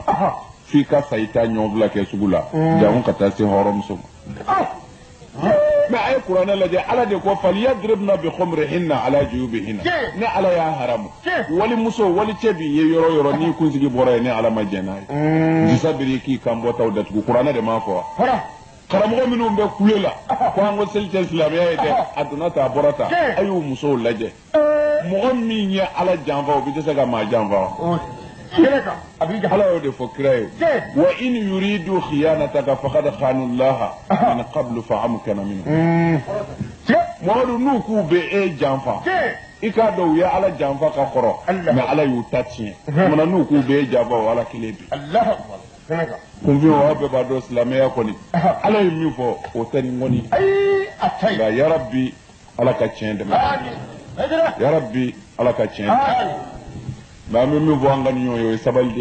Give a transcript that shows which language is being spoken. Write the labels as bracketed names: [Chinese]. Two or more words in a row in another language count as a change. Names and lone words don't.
[Bambara] f'i ka sa i ta ɲɔgɔnfila kɛ sugu la jango ka taa se hɔrɔnmuso ma mɛ a ye kuranɛ lajɛ ala de ko [Arabic] وليضربن بخمرهن على جيوبهن [Bambara] ne ala y'a haramu walimuso wali cɛ b'i ye yɔrɔ yɔrɔ n'i kunsigi bɔra ye ne ala ma jɛn n'a ye disa biri k'i kan bɔtaw datugu kuranɛ de m'a fɔ wa karamɔgɔ minnu bɛ kule la ko an ko seli tɛ silamɛya ye dɛ a donna ta a bɔra ta a y'u musow lajɛ mɔgɔ min ye ala janfa o bɛ tɛ se ka maa janfa ala y'o de fɔ kira ye [Arabic] وإن يريدوا خيانتك فقد خانوا الله من قبل فأمكن منهم [Bambara] mɔgɔdu n'u k'u bɛ e janfa i k'a dɔn u ye ala janfa ka kɔrɔ mɛ ala y'u ta tiɲɛ tumana n'u k'u bɛ e janfa o ala kelen bi kunfin wa bɛɛ b'a dɔn silamɛya kɔni ala ye min fɔ o tɛ ni ŋɔni nka yarabi ala ka tiɲɛ dɛmɛ yarabi ala ka tiɲɛ dɛmɛ nka an bɛ min fɔ an ka ɲɔgɔn ye o ye sabali de